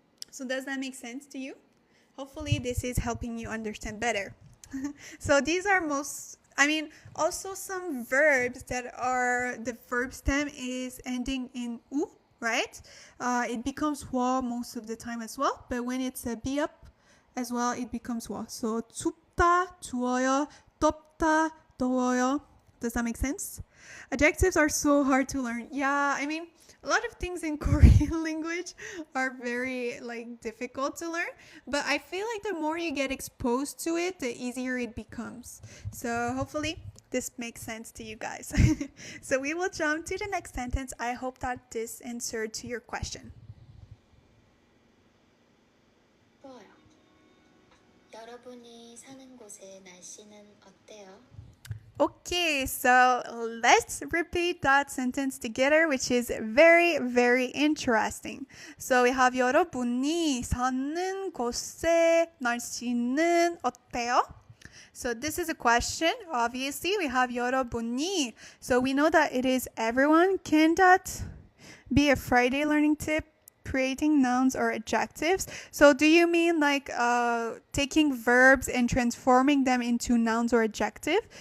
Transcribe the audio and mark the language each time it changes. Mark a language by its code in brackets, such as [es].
[en] So does that make sense to you? Hopefully this is helping you understand better. So these are also some verbs that are, the verb stem is ending in u, right? It becomes 워 most of the time as well, but when it's a be up as well, it becomes 워. [ko] So 춥다, 추워요, 덥다, 더워요. [en] Does that make sense? Adjectives are so hard to learn. Yeah, a lot of things in Korean language are very difficult to learn, but I feel like the more you get exposed to it, the easier it becomes. So hopefully this makes sense to you guys. So we will jump to the next sentence. I hope that this answered to your question. [ko] 여러분이 사는 곳의 날씨는 어때요? [en] Okay, so let's repeat that sentence together, which is very, very interesting. [ko] So we have 여러분이 사는 곳의 날씨는 어때요? [en] So this is a question. Obviously, we have 여러분이. So we know that it is everyone. Can that be a Friday learning tip? Creating nouns or adjectives. So do you mean like taking verbs and transforming them into nouns or adjective?